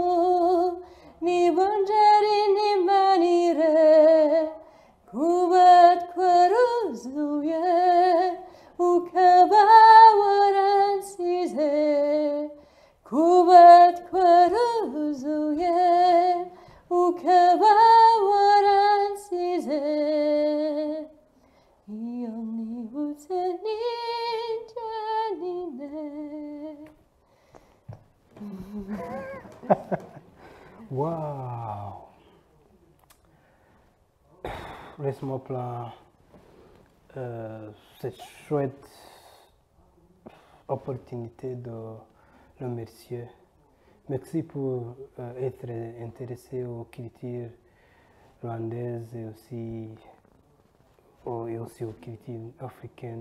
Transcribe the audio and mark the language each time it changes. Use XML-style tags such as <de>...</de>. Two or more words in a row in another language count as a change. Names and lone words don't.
<rw>nibongera intimanire kuba twaruzuye ukaba waransize kuba twaruzuye ukaba waransize iyo nibutse ninjye nyine Waouh!</rw> <fr>Laisse-moi plan cette chouette opportunité de le remercier. Merci pour être intéressé aux cultures rwandaises et aussi aux cultures africaines.</fr>